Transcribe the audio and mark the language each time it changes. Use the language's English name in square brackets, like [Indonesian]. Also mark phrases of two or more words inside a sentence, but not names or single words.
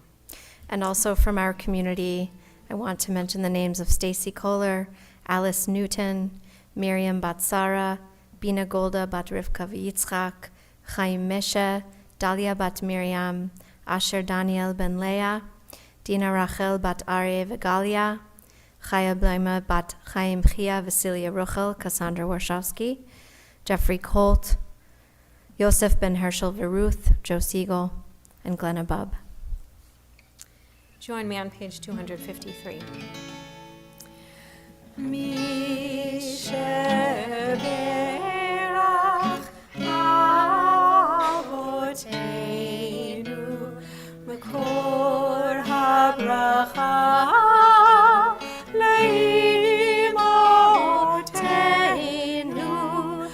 [English] And also from our community, I want to mention the names of Stacy Kohler, Alice Newton, Miriam Batsara, Bina Golda Bat Rivka Yitzchak, Chaim Meshe, Dalia Bat Miriam, Asher Daniel Ben Leah, Dina Rachel Bat Aryeh Vegalia, Chaya Blaima Bat Chaim Chia Vasilia Ruchel, Cassandra Warshawski, Jeffrey Colt, Yosef Ben Herschel Veruth, Joe Siegel, and Glenna Bubb. Join me on page 253. [Hebrew] מקור הברכה לאמותינו.